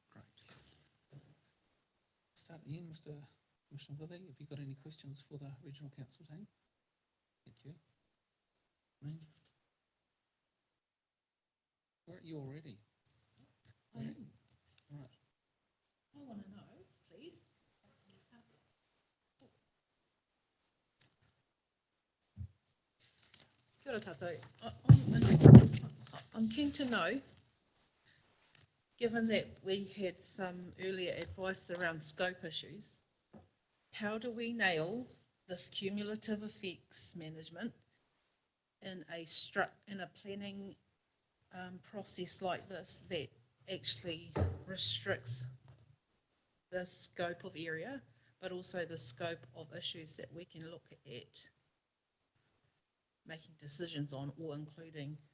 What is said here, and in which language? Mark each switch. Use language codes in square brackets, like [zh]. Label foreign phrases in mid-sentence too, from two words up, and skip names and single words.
[en] Great. Start at the end, Mr. Commissioner Lilly. Have you got any questions for the Regional Council team? Thank you. Me? Where are you already? I am. Right. I want to know, please. [mi] Kia ora tātou. [en] I'm keen to know, given that we had some earlier advice around scope issues, how do we nail this cumulative effects management in a planning process like this that actually restricts the scope of area, but also the scope of issues that we can look at making decisions on or including.